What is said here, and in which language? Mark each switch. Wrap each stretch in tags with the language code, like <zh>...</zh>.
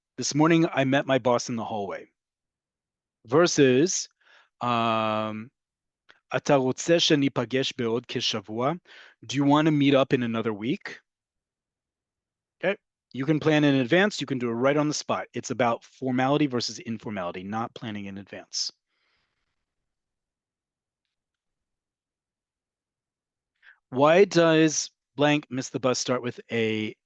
<en>This morning, I met my boss in the hallway.</en> <he>Versus, אתה רוצה שניפגש בעוד כשבוע?</he> <en>Do you want to meet up in another week? Okay. You can plan in advance. You can do it right on the spot. It's about formality versus informality, not planning in advance. Why does blank miss the bus start with a</en>